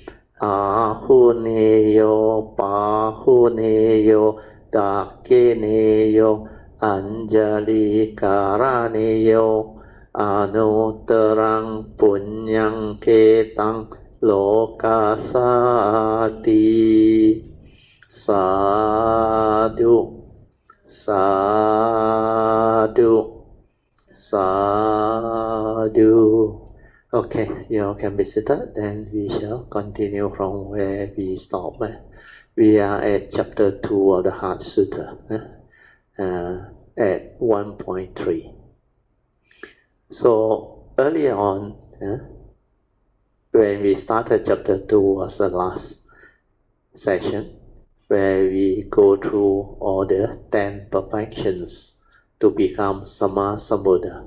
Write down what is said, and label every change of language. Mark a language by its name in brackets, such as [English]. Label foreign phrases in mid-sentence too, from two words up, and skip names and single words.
[Pali] Ahuneyo Pahuneyo Dakineyo Anjali Karaneyo Anuttarang Punyang Ketang Lokasati Sadhu Sadhu Sadhu. [English] Okay, you all can be seated, then we shall continue from where we stopped. We are at chapter 2 of the Heart Sutra, at 1.3. So earlier on, when we started chapter 2 was the last session where we go through all the 10 perfections to become [Pali] Samma Sambuddha.